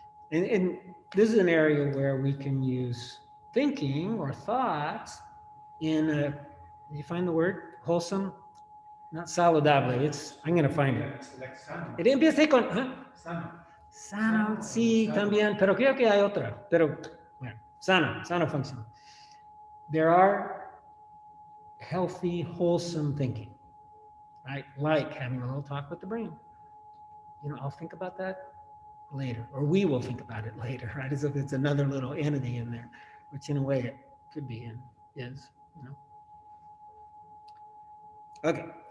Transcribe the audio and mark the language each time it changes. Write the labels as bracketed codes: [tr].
[en] And this is an area where we can use thinking or thoughts did you find the word? Wholesome? Not saludable, I'm going to find it. It's like sano. [es] It empieza con, Sano. Sano, sí, también, pero creo que hay otra. Pero, bueno, sano function. [en] There are healthy, wholesome thinking, right? Like having a little talk with the brain. I'll think about that later, or we will think about it later, right? As if it's another little entity in there, which in a way it could be and is, Okay.